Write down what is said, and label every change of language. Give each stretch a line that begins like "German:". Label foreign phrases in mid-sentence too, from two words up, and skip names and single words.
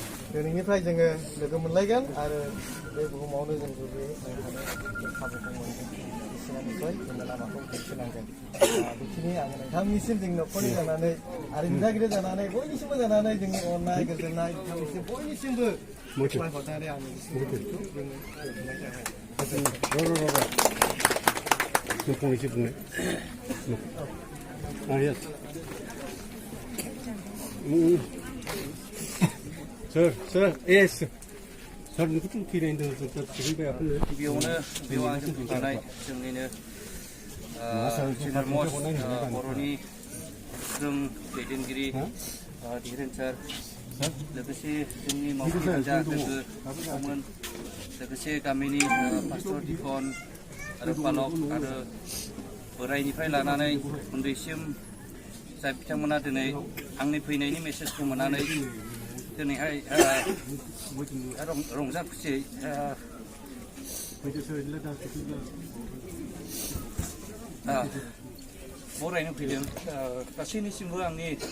Bodo: दिनैनिफ्राय जोङो लोगो मोनलायगोन आरो बे बुहुमावनो जों गोग्लैयै थानो खाबुखौ मोनगोन इसोरा निस्सय जोंनो लामाखौ दिन्थिलांगोन बेखिनि आङो नोंथांनिसिम जोंनि न'खरनि जानानै आरो दिथागिरि जानानै बयनिसिमबो जानानै जोंनि अननाय गोजोननाय नोंथांनिसिम बयनिसिमबो फोरमायहरनानै आंनि गोसोखौ जोङो दोनथ'नाय जाबाय नों फंनैसो बुंनो
English: Sir, yes.
Bodo: Sir, nोंखौथ' फिरायनो जों थिगैनो गिबियावनो बेयाव आंजों फैफानाय जोंनिनो सिनियर मस्ट बर'नि गोख्रों दैदेनगिरि धीरेन सार लोगोसे जोंनि मावथि हान्जा लोगोमोन लोगोसे गामिनि पास्टर दिपन आरो बालक आरो बोराइनिफ्राय लानानै उन्दैसिम जाय बिथांमोना दिनै आंनि फैनायनि मेसेजखौ मोननानै दिनैहाय रंजा खुसियै बरायनो फैदों गासैनिसिमबो आंनि